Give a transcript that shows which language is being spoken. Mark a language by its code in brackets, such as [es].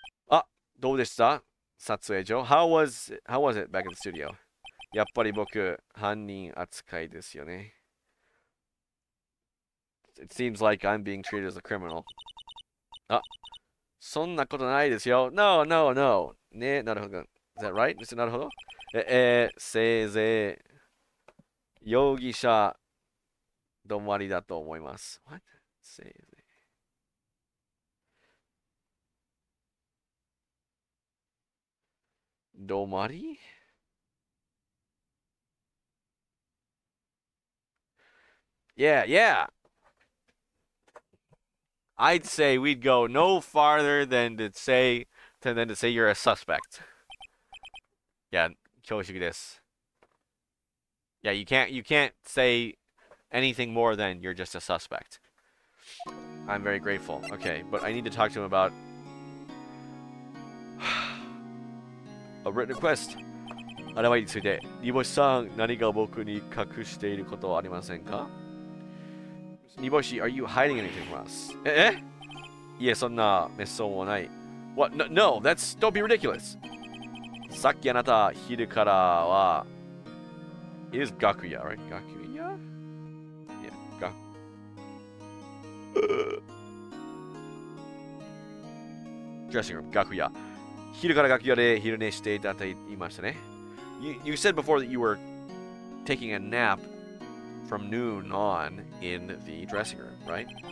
[ja] Ah, どうでした撮影所? [en] How was it back in the studio? [ja] やっぱり僕、犯人扱いですよね。 [en] It seems like I'm being treated as a criminal. [ja] あ、そんなことないですよ。 [en] No, no, no. [ja] ね、なるほど。 [en] Is that right? Mr. なるほど。 [ja] せいぜい、容疑者止まりだと思います。 [en] What? せいぜい。 [ja] 止まり? [en] Yeah, yeah. I'd say we'd go no farther than to say you're a suspect. Yeah, [ja] 恐縮です. [en] Yeah, you can't say anything more than you're just a suspect. I'm very grateful. Okay, but I need to talk to him about a written request. [ja] あれについて、煮干しさん、何か僕に隠していることはありませんか? [en] Niboshi, are you hiding anything from us? [ja] いえ、そんな滅相もない。 [en] What? No, don't be ridiculous. [ja] さっきあなた、昼からは、 [en] it is Gakuya, right? Gakuya? Yeah, Dressing room, Gakuya. [ja] 昼から楽屋で昼寝していたと言いましたね。 [en] You said before that you were taking a nap from noon on in the dressing room, right?